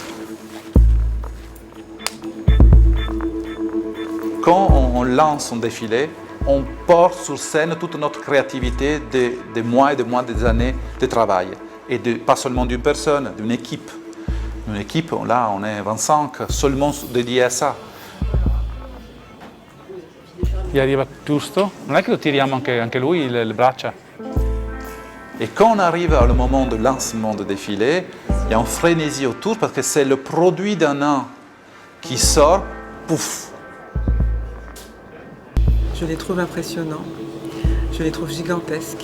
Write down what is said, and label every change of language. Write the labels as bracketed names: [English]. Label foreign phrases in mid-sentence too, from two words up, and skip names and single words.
[French] Quand on lance un défilé, on porte sur scène toute notre créativité des mois et des mois, des années de travail. Et pas seulement d'une personne, d'une équipe. Une équipe, là, on est 25, seulement dédiés à ça. [Italian] Gli arriva giusto? Non è che lo tiriamo anche lui le braccia? [French] Et quand on arrive au moment du lancement du défilé, il y a une frénésie autour parce que c'est le produit d'un an qui sort, pouf. Je les trouve impressionnants, je les trouve gigantesques.